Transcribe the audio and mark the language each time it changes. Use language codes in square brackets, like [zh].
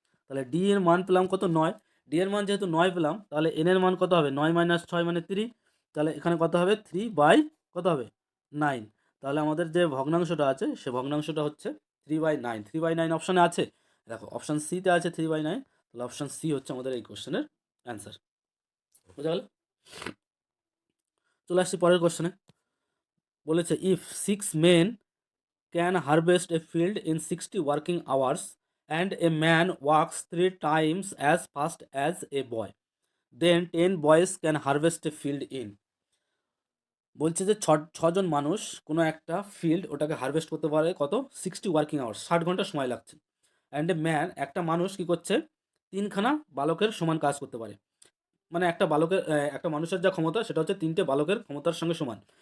[bn] তাহলে d এর মান পেলাম কত? 9। d এর মান যেহেতু 9 পেলাম, তাহলে n এর মান কত হবে? 9 - 6 মানে 3। তাহলে এখানে কত হবে? 3 বাই কত হবে? 9, তাহলে আমাদের যে ভগ্নাংশটা আছে সে ভগ্নাংশটা হচ্ছে 3/9। 3/9 অপশানে আছে, দেখো অপশান সিতে আছে 3/9, তাহলে অপশান সি হচ্ছে আমাদের এই কোশ্চেনের অ্যান্সার। বুঝা গেল? চলে আসছি পরের কোশ্চেনে। বলেছে [en] ইফ 6 men can harvest a field in 60 working hours and a man works 3 times as fast as a boy, then 10 boys can harvest a field in। [bn] বলছে যে ছজন মানুষ কোনো একটা ফিল্ড ওটাকে হারভেস্ট করতে পারে কত, 60 ওয়ার্কিং আওয়ার্স, 60 ঘন্টা সময় লাগছে। [en] and a man, [bn] একটা মানুষ কি করছে, 3খানা বালকের সমান কাজ করতে পারে। মানে একটা বালকের একটা মানুষের যা ক্ষমতা সেটা হচ্ছে 3টে বালকের ক্ষমতার সঙ্গে সমান।